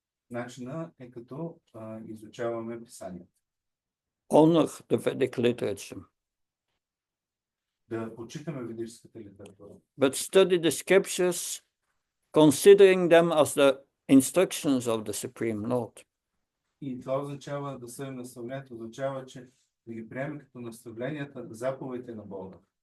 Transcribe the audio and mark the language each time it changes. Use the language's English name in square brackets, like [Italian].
[Bulgarian] Начинът е като изучаваме писанията. [English] Honor the Vedic literature. [Bulgarian] Да почитаме ведическата литература. [English] But study the scriptures, considering them as the instructions of the Supreme Lord. [Bulgarian] И това означава да съдим наставлението, означава, че да ги приемем като наставленията, заповедите на Бога.